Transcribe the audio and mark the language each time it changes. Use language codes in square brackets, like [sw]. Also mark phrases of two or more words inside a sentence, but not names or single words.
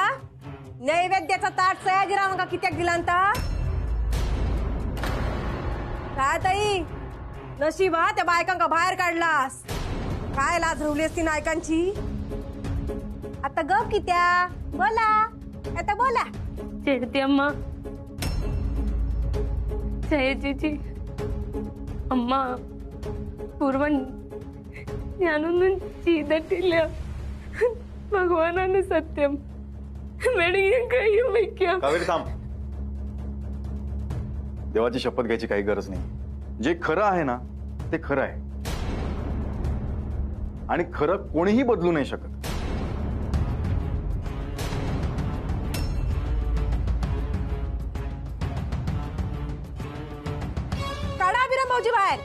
[kok] नैवेद्याचा ताट सयाजीरावांका कित्याक दिलांता? काय ताई नशिबा त्या बायकांका बाहेर काढलास. काय लाज रवली असती नायकांची. आता गप कित्या बोला, आता बोला. [ml] ചേട്ടത്തി അമ്മ, ചേച്ചി, അമ്മ, പൂർവൻ ഞാനൊന്നും ചെയ്തിട്ടില്ല. ഭഗവാനാണ് സത്യം. വേണമെങ്കിൽ കയ്യും വയ്ക്കാം. [mr] कावेरी थांब. देवाची शपथ घ्यायची काही गरज नाही. जे खरं आहे ना ते खरं आहे आणि खरं कोणीही बदलू नाही शकत. काढा अभिराम भाऊजी बाहेर.